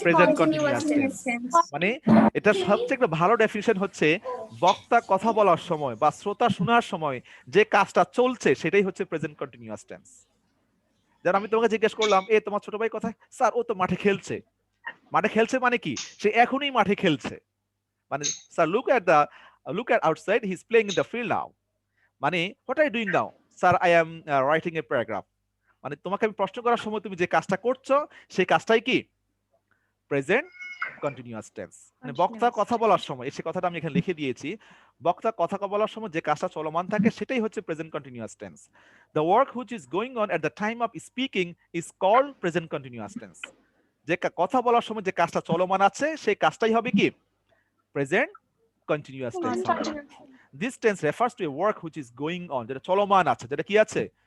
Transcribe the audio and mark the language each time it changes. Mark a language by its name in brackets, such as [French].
[Bangla] Present continuous tense. মানে এটা সবচেয়ে একটা ভালো ডেফিনিশন হচ্ছে বক্তা কথা বলার সময় বা শ্রোতা শোনার সময় যে কাজটা চলছে সেটাই হচ্ছে প্রেজেন্ট কন্টিনিউয়াস টেন্স। যেমন আমি তোমাকে জিজ্ঞেস করলাম, তোমার ছোট ভাই কোথায়? স্যার ও তো মাঠে খেলছে। মাঠে খেলছে মানে কি? সে এখনই মাঠে খেলছে। মানে sir [English] Look at outside, he is playing in the field now. [Bangla] মানে [English] what are you doing now? Sir I am writing a paragraph. [Bangla] মানে তোমাকে আমি প্রশ্ন করার সময় তুমি যে কাজটা করছো সেই কাজটাই কি? Present continuous tense. মানে বক্তা কথা বলার সময়, এই কথাটা আমি এখানে লিখে দিয়েছি, বক্তা কথা বলার সময় যে কাজটা চলমান থাকে সেটাই হচ্ছে present continuous tense. [English] The work which is going on at the time of speaking is called present continuous tense. [Bangla] যে কথা বলার সময় যে কাজটা চলমান আছে সেই কাজটাই হবে কি? Present continuous tense. [English] This tense refers to a work which is going on, [Bangla] যেটা চলমান আছে, যেটা কি আছে?